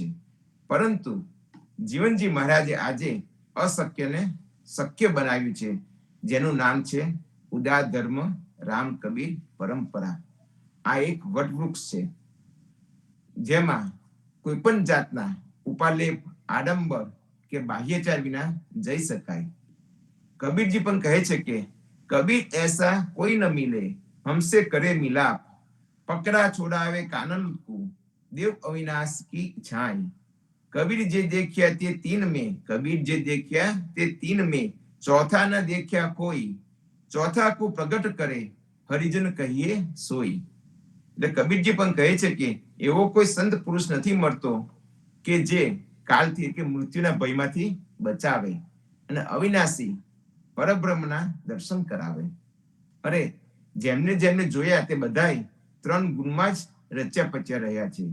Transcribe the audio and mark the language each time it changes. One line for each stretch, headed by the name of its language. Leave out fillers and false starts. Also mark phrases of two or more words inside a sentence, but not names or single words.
Gujarati: પરંતુ જીવનજી મહારાજે આજે અશક્યને શક્ય બનાવ્યું છે, જેનું નામ છે ઉદાર ધર્મ રામ કબીર પરંપરા. આ એક વટવૃક્ષ છે જેમાં કોઈ પણ જાતના ઉપાલેપ, આડંબર કે બાહ્યચાર વિના જઈ શકાય. કબીરજી પણ કહે છે કે કબીર
Hindi: ऐसा कोई न मिले हमसे करे मिलाप, पकड़ा छोड़ावे कानन को देव अविनाश की छाई. कबीर जे देखिया ते तीन में, कबीर जे देखिया ते तीन में, चौथा न देखिया कोई, चौथा को प्रगट करे हरिजन कहिए सोई.
Gujarati: એટલે કબીરજી પણ કહે છે કે એવો કોઈ સંત પુરુષ નથી મળતો કે જે કાલથી કે મૃત્યુના ભયમાંથી બચાવે અને અવિનાશી પરબ્રહ્મના દર્શન કરાવે. અરે જેમને જેમને જોયા તે બધાય 3 ગુણમાં જ રચ્યા પચ્યા રહ્યા છે.